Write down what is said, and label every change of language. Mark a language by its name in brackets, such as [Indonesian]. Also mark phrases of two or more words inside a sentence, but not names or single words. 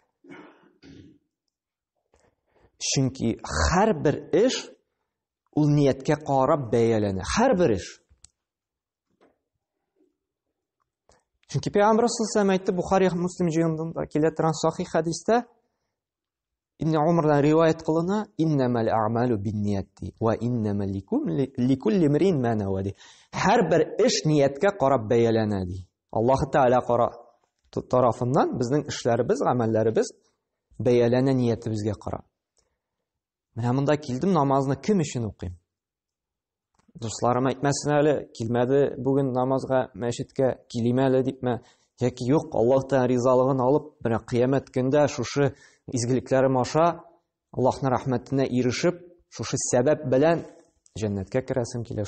[Tatar] Чөнки һәрбер эш ул нияткә карап бәяләнә. Һәрбер эш. Чөнки Пәйгамбәр саллаллаһу әйтте, Бухари һәм Муслим җыенында килә торган сахих хәдистә, Ибн Умардан риваят кылына: [Arabic] "إنما الأعمال بالنيات وإنما لكل امرئ ما نوى." [Tatar] Һәрбер эш нияткә карап бәяләнә ди. Аллаһ Тәгалә тарафыннан безнең эшләребез, гамәлләребез бәяләнә ниятебезгә карап. Менә монда килдем, намазны кем өчен укыйм? дусларым әйтмәсен әле, килмәде бүген намазга, мәчеткә килим әле дипме, яки юк, Аллаһтан ризалыгын алып, менә кыямәт көндә шушы изгелекләрем аша Аллаһның рәхмәтенә ирешеп, шушы сәбәп белән җәннәткә керәсем килә.